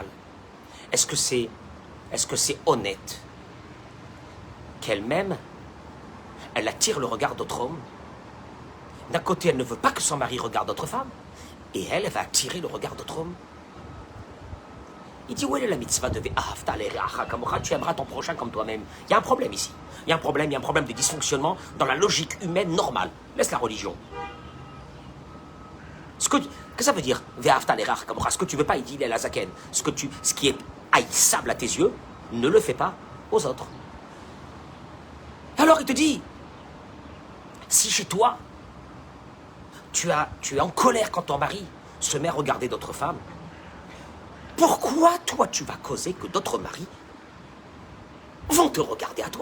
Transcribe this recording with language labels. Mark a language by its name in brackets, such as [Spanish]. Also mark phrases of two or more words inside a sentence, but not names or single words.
[French] Est-ce que c'est honnête qu'elle-même, elle attire le regard d'autres hommes? D'un côté, elle ne veut pas que son mari regarde d'autres femmes, et elle va attirer le regard d'autres hommes. Il dit, où est la mitzvah de [Hebrew] ואהבת לרעך כמוך, [French] tu aimeras ton prochain comme toi-même. Il y a un problème ici. Il y a un problème de dysfonctionnement dans la logique humaine normale. Laisse la religion. Qu'est-ce que ça veut dire, [Hebrew] ואהבת לרעך כמוך? [French] Ce que tu ne veux pas, il dit, il est la zaken. Ce qui est haïssable à tes yeux, ne le fais pas aux autres. Alors il te dit, si chez toi, tu es en colère quand ton mari se met à regarder d'autres femmes, pourquoi toi tu vas causer que d'autres maris vont te regarder à toi?